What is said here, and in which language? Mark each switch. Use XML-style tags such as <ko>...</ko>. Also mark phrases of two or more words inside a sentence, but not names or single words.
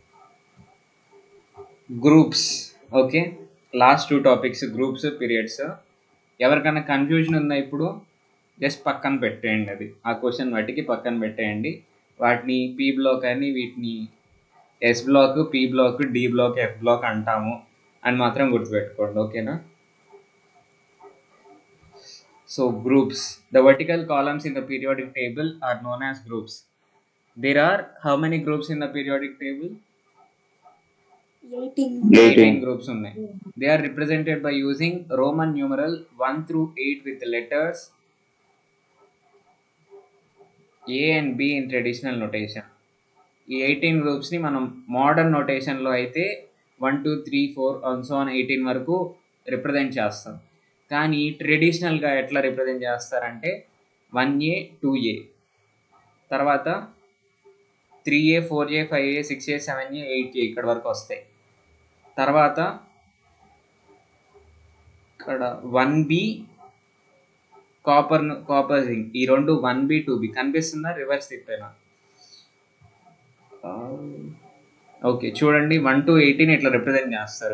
<en>groups, okay last 2 topics groups, periods.</en> <te>ఎవరికైనా కన్ఫ్యూజన్ ఉందా ఇప్పుడు? జస్ట్ పక్కన పెట్టేయండి, అది ఆ క్వశ్చన్ వాటికి పక్కన పెట్టేయండి. వాటిని</te> <en>P block</en> <te>అని, వీటిని</te> <en>S block, P block, D block, F block</en> <te>అంటాము అని మాత్రం గుర్తుపెట్టుకోండి. ఓకేనా?</te> <en>So groups, the vertical columns in the periodic table are known as groups. There are how many groups in the periodic table?</en> <te>18 groups ఉన్నాయి.</te> <en>They are represented by using Roman numeral 1 through 8 with the letters A and B in traditional notation.</en> <te>ఈ 18 గ్రూప్స్ని మనం</te> <en>modern notationలో</en> <te>అయితే 1 2 3 4</te> <en>and so on</en> <te>18 వరకు రిప్రజెంట్ చేస్తాం. కానీ ట్రెడిషనల్గా ఎట్లా రిప్రజెంట్ చేస్తారంటే 1A 2A, తర్వాత 3A 4A 5A 6A 7A 8A ఇక్కడ వరకు వస్తాయి. తర్వాత ఇక్కడ 1B</te> <en>copper zinc,</en> <te>ఈ రెండు 1B 2B కనిపిస్తుందా? రివర్స్ తిప్పేనా? ఓకే చూడండి, 1 to 18 ఇట్లా రిప్రజెంట్ చేస్తారు.</te>